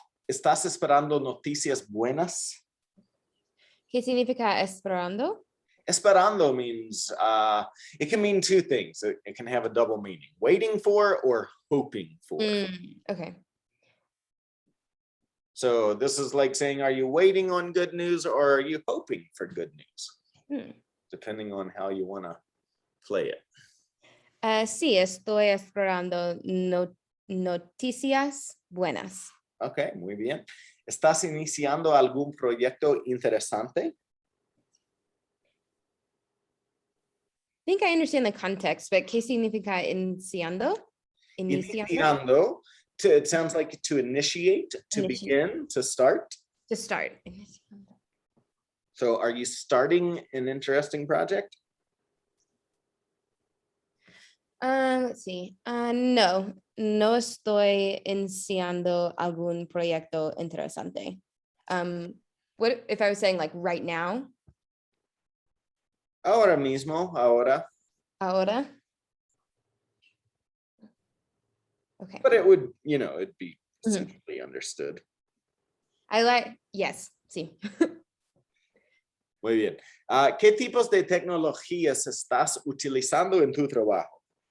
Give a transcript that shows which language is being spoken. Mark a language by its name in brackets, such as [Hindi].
[Spanish] ¿Estás esperando noticias buenas? ¿Qué significa esperando? [English] Esperando means, it can mean two things. It can have a double meaning, waiting for or hoping for. Okay. So this is like saying, are you waiting on good news or are you hoping for good news? Depending on how you want to play it. [Spanish] Sí, estoy esperando noticias buenas. Okay, muy bien. ¿Estás iniciando algún proyecto interesante? [English] I think I understand the context, but [Spanish] ¿qué significa iniciando? [English] Iniciando, it sounds like to initiate, to begin, to start. To start. So are you starting an interesting project? Let's see. [Spanish] No estoy iniciando algún proyecto interesante. [English] What if I was saying like right now? [Spanish] Ahora mismo, ahora. Ahora. [English] Okay. But it would, it'd be simply understood. Yes, [Spanish] sí. Muy bien. ¿Qué tipos de tecnologías estás utilizando en tu trabajo?